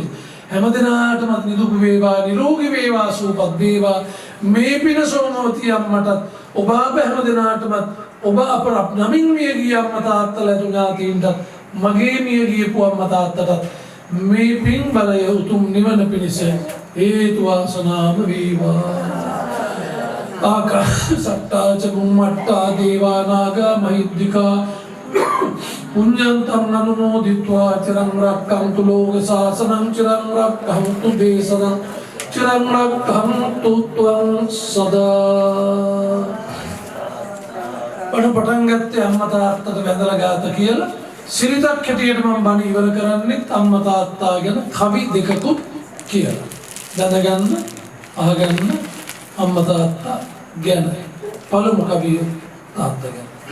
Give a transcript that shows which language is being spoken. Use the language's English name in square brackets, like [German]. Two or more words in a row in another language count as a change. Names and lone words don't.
[Sinhala] හැමදෙනාටම නිදුක් වේවා නිරෝගී වේවා සුවපත් වේවා මේ පින සෝමවති අම්මටත් ඔබ අප හැමදෙනාටම ඔබ අප නමින් මිය ගිය අම්මා තාත්තලා තුනාතීන්ට මගේ මිය ගියපු අම්මා තාත්තටත් මේ පින් බලය උතුම් නිවන පිණිස හේතු වාසනාම වේවා. [Pali] ආකාශට්ටා ච බුම්මට්ටා දේවා නාග මහිද්దికා පුඤ්ඤන්තං අනුමෝදිत्वा චිරං රක්ඛන්තු ලෝක සාසනං චිරං රක්ඛන්තු දේශනං චිරං රක්ඛන්තු ත්වං සදා. [Sinhala] පටන් ගත්තේ අම්මා තාත්තට වැඳලා ගාත කියලා සිරිතක් හැටියට මම බණ ඉවර කරන්නේ අම්මා තාත්තා ගැන කවි දෙකකුත් කියලා. දැනගන්න අහගන්න අම්මා තාත්තා ගැන. පළමු කවිය තාත්තා ගැන.